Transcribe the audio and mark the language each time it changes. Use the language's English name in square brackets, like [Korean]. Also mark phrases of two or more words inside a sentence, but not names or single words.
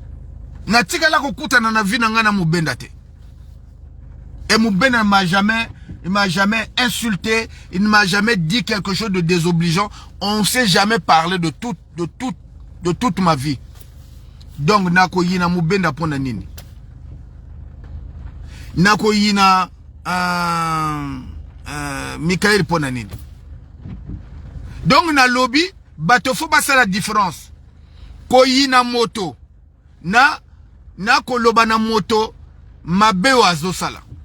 [Lingala] Na tika la kokuta na vina ngana Mubenda. [French] Et Mubenda m'a jamais il m'a jamais insulté, il ne m'a jamais dit quelque chose de désobligeant. On ne s'est jamais parlé de toute ma vie. Donc, [Lingala] nako yina mubenda pona nini. Nako yina Michael pona nini. [French] Donc, [Lingala] na lobby, bato [French] faut passer la différence. [Lingala] Ko yina moto. Na koloba na moto, mabe o azosala.